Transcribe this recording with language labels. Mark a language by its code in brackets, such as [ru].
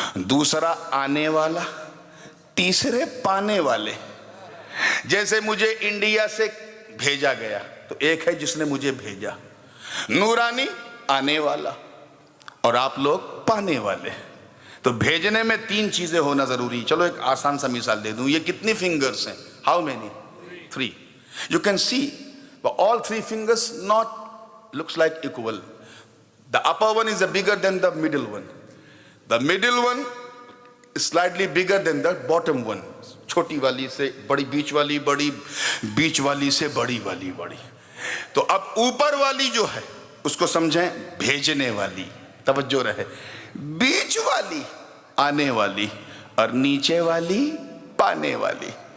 [ur] دوسرا آنے والا، تیسرے پانے والے۔ جیسے مجھے انڈیا سے بھیجا گیا تو ایک ہے جس نے مجھے بھیجا، نورانی آنے والا، اور آپ لوگ پانے والے۔ تو بھیجنے میں 3 چیزیں ہونا ضروری۔ چلو ایک آسان سا مثال دے دوں، یہ کتنی فنگرز ہیں؟ [en] How many? [ur] 3۔ [en] You can see but all 3 fingers not looks like equal. The upper one is bigger than the middle one. The middle one is slightly bigger than the bottom one. [ur] چھوٹی والی سے بڑی، بیچ والی بڑی، بیچ والی سے بڑی والی بڑی۔ تو اب اوپر والی جو ہے اس کو سمجھیں بھیجنے والی، توجہ رہے، بیچ والی آنے والی، اور نیچے والی پانے والی۔